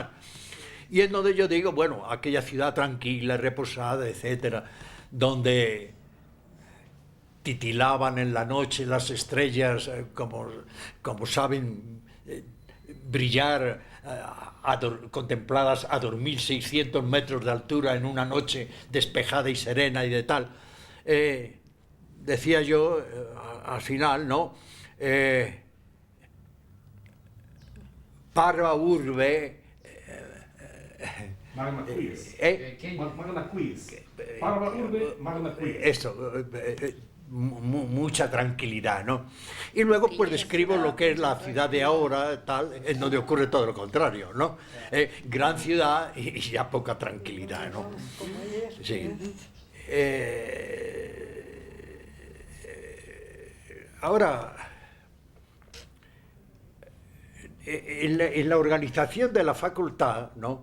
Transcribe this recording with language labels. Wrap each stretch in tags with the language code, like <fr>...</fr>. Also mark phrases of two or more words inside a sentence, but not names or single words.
<es>Y es donde yo digo, bueno, aquella ciudad tranquila, reposada, etcétera, donde titilaban en la noche las estrellas, como saben brillar, contempladas a 2.600 metros de altura en una noche despejada y serena y de tal. Decía yo, al final, ¿no?</es> <la>Parva urbe... Magna quies. ¿Eh? Magna quies. Parva urbe, magna quies.</la> <es>Eso, mucha tranquilidad, ¿no? Y luego pues describo lo que es la ciudad de ahora, tal, en donde ocurre todo lo contrario, ¿no? Gran ciudad y ya poca tranquilidad, ¿no? Sí. Ahora, en la organización de la facultad, ¿no?</es>